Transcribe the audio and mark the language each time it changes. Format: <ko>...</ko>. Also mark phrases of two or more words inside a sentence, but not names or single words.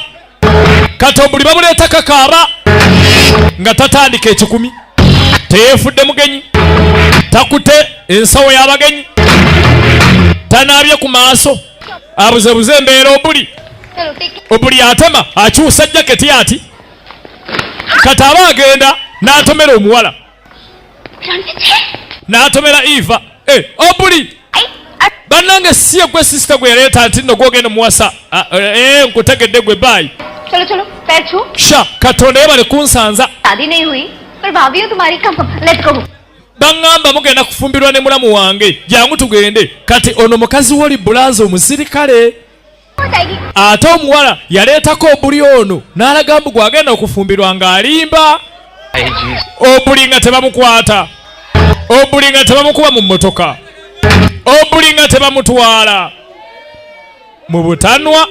<lg>kati Obuli bamuleeta kakaaba nga tatandika 10 teyeefudde mugenyi takute ensawo y'abagenyi tanaabye ku maaso abuzebuze embeera Obuli atema akyusa jaketi ati kati aba agenda n'atomera omuwala n'atomera Eva Obuli bannange siye gwe sisita gwe yaleeta nti nno gwogenda muwasa nkutegedde gwe baayi</lg> <hi>चलो चलो पैर छू</hi> <lg>sha katonda yebale kunsanza</lg> <hi>शादी नहीं हुई पर भाभी हो तुम्हारी</hi> <en>come let's go</en> <lg>baŋŋamba mugenda kufumbirwa ne mulamu wange jangu tugende kati ono mukazi w'oli Bulaza omusirikale ate omuwala yaleetako Obuli ono n'alaga mbu gwagenda okufumbirwa ng'alimba Obuli nga tebamukwata Obuli nga tebamukuba mu mmotoka Obuli nga tebamutwala mu butanwa.</lg>